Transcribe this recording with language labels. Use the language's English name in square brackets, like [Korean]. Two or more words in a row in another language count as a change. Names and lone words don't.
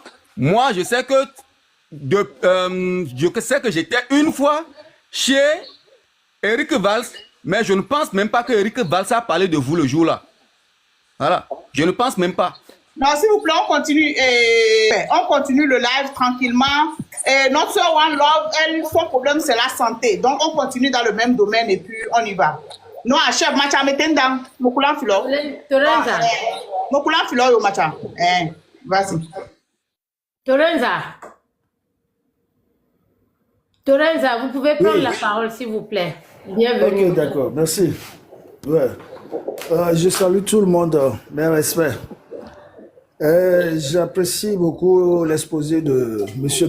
[French] Moi, je sais que j'étais une fois chez Eric Valls, mais je ne pense même pas que Eric Valls a parlé de vous le jour-là. Voilà, je ne pense même pas. Non, s'il vous plaît, on continue le live tranquillement. Et notre soeur One Love, elle, son problème, c'est la santé. Donc, on continue dans le même domaine et puis on y va. Non, chef, macha metenda, mokulan filo. Torenza. Mokulan filo yo macha. Vas-y. Torenza. Torenza, vous pouvez prendre la parole, s'il vous plaît. Bienvenue. Ok, d'accord, merci. Ouais. Je salue tout le monde, mes respects. J'apprécie beaucoup l'exposé de M.